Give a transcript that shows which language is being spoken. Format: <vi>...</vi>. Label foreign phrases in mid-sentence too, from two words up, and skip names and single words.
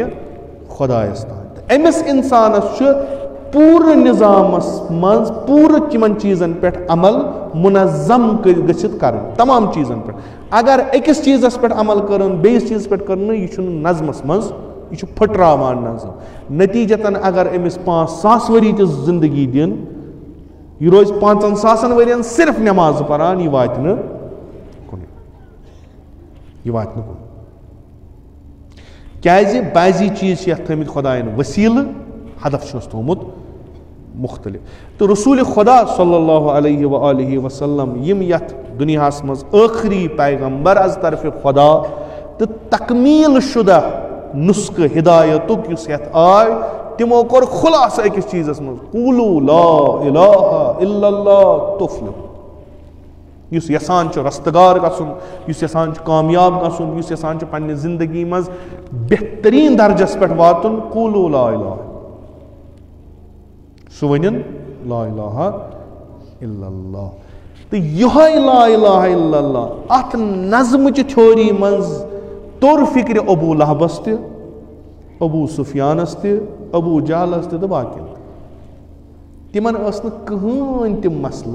<ks>خۄدایس تام تہٕ أمِس اِنسانس چھُ پوٗرٕ نظامس منٛز پوٗرٕ تِمن چیٖزن پٮ۪ٹھ عمل منظم گٔژھِتھ کرٕنۍ تمام چیٖزن پٮ۪ٹھ اگر أکِس چیٖزس پٮ۪ٹھ عمل کرُن بیٚیِس چیٖزس پٮ۪ٹھ کرُن یہِ چھُنہٕ نظمس منٛز یہِ چھُ پھٕٹراوان نظم نتیٖجتن اگر أمِس 5,000 ؤری تہِ زندگی دِن یہِ روزِ 5,000 ؤرین صرف نٮ۪مازٕ پران یہِ واتہِ نہٕ کُنُے یہِ واتہِ نہٕ کُنُے کیازِ بعضی چیٖز چھِ یتھ تھٲمٕتۍ خۄداین وسیٖلہٕ ہدف چھُس تھومُت مختلف تہٕ رسوٗلِ خۄدا</ks> <ar>صلی اللہ علیہ وآلہ وسلم</ar> <ks>یِم یتھ دُنیاہس منٛز ٲخری پیغمبر از طرفِ خۄدا تہٕ تکمیٖل شُدہ نُسخہٕ ہدایتُک یُس یتھ آے تِمو کوٚر خُلاصہٕ أکِس چیٖزس منٛز</ks> <ar>قولوا لا الہ الا اللہ تفلحوا</ar> <ks>یُس یژھان چھُ رستگار گژھُن یُس یژھان چھُ کامیاب گژھُن یُس یژھان چھُ پننہِ زندگی منٛز بہتریٖن درجس پٮ۪ٹھ واتُن</ks> <ar>قولوا لا الہ</ar> <ks>سُہ ؤنِن</ks> <ar>لا الہ الا اللہ</ar> <ks>تہٕ یِہوے</ks> <ar>لا الہ الا اللہ</ar> <ks>اتھ نظمٕچہِ تھیوری منٛز توٚر فِکرِ ابوٗ لہبس تہِ ابوٗ سفیانس تہِ ابوٗ جہلس تہِ تہٕ باقین تِمن ٲس نہٕ کٕہٕنۍ تہِ مسلہٕ</ks>